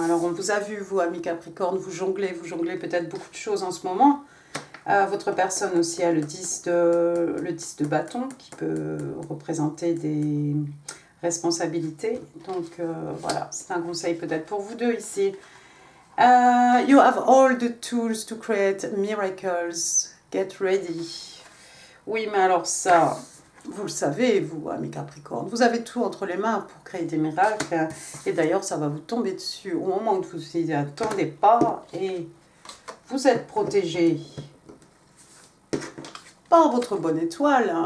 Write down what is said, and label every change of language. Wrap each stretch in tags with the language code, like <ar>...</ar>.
<fr>Alors on vous a vu, vous amis Capricorne, vous jonglez peut-être beaucoup de choses en ce moment. Votre personne aussi a le 10 de bâton qui peut représenter des responsabilités. Donc voilà, c'est un conseil peut-être pour vous deux ici.</fr> <en>You have all the tools to create miracles. Get ready.</en> <fr>Oui, mais alors ça, vous le savez, vous, amis Capricorne, vous avez tout entre les mains pour créer des miracles. Et d'ailleurs, ça va vous tomber dessus au moment où vous n'y attendez pas. Et vous êtes protégé par votre bonne étoile.</fr>